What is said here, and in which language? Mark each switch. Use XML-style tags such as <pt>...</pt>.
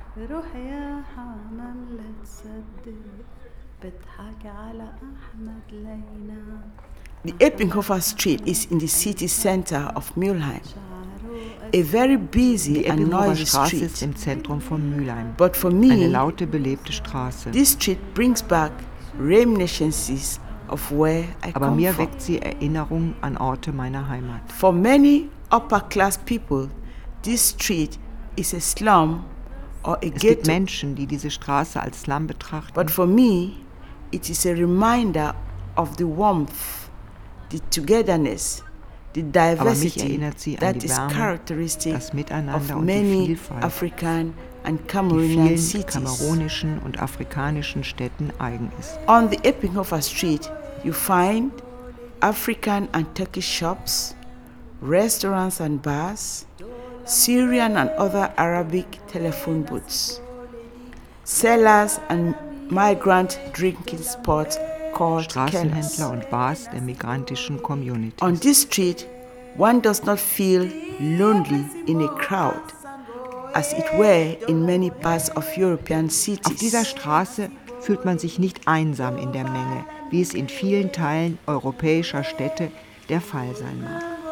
<ar>روح يا حمام لا تصدق بضحك على أحمد لينا</ar> <en>The Eppinghofer Street is in the city center of Mülheim. A very busy and noisy street.</en> <de>Ist im Zentrum von Mülheim.</de> <en>But for me,</en> <de>eine laute, belebte Straße.</de> <en>This street brings back reminiscences of where I come from.</en> <de>Aber mir weckt sie Erinnerungen an Orte meiner Heimat.</de> <en>For many upper class people, this street is a slum or a</en> <de>ghetto. Es gibt Menschen, die diese Straße als Slum betrachten.</de> <en>But for me, it is a reminder of the warmth, the togetherness, the diversity that is characteristic of many African and Cameroonian cities. On the Eppinghofer Street, you find African and Turkish shops, restaurants and bars, Syrian and other Arabic telephone booths, sellers and migrant drinking spots called</en> <de>Straßenhändler und Bars der migrantischen Community.</de> <en>On this street, one does not feel lonely in a crowd, as it were in many parts of European cities.</en> <de>Auf dieser Straße fühlt man sich nicht einsam in der Menge, wie es in vielen Teilen europäischer Städte der Fall sein mag.</de>